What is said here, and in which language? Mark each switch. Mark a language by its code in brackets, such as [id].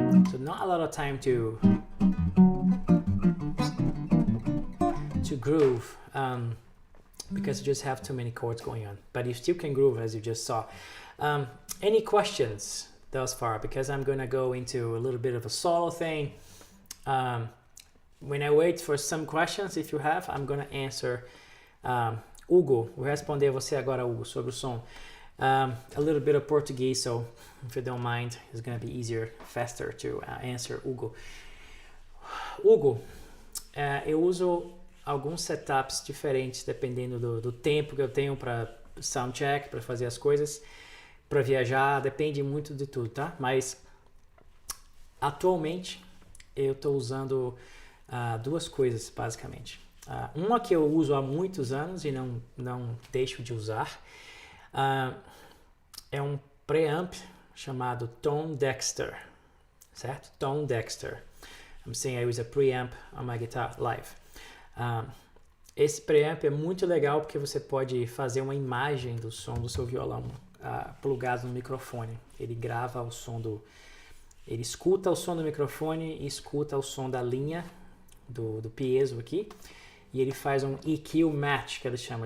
[en] So not a lot of time to groove, because you just have too many chords going on, but you still can groove, as you just saw. Any questions thus far? Because I'm gonna go into a little bit of a solo thing. When I wait for some questions, if you have, I'm gonna answer. [pt] Hugo, vou responder você agora, Hugo, sobre o som. [en] A little bit of Portuguese, so if you don't mind, it's gonna be easier, faster to answer Hugo. [pt] Hugo, eu uso alguns setups diferentes dependendo do tempo que eu tenho para soundcheck, para fazer as coisas, para viajar, depende muito de tudo, tá? Mas atualmente eu estou usando 2 coisas basicamente. Uma que eu uso há muitos anos e não deixo de usar é um preamp chamado Tone Dexter, certo? Tone Dexter. [en] I'm saying I use a preamp on my guitar live. [pt] Esse preamp é muito legal porque você pode fazer uma imagem do som do seu violão plugado no microfone. Ele grava o som ele escuta o som do microfone e escuta o som da linha do piezo aqui, e ele faz um EQ match, que ele chama.